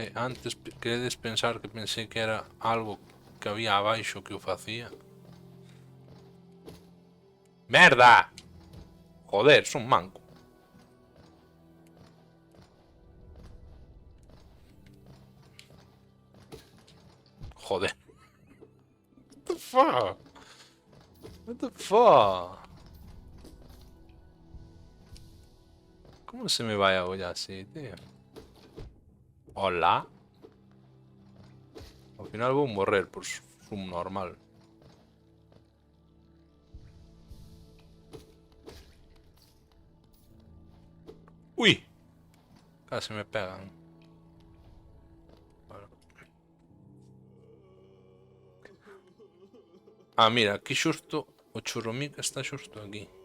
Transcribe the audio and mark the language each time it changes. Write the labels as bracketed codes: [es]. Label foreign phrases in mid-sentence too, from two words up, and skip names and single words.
[gl] Antes queredes pensar que pensei que era algo que había abaixo que o facía. ¡Merda! Joder, son manco. Joder. [en] What the fuck? What the fuck? [es] ¿Cómo se me va a olla así, tío? [gl] Hola. Al final vou morrer por subnormal. Ui! [es] Casi me pegan. Vale. [gl] Ah, mira, aquí xusto o churrumica está xusto aquí.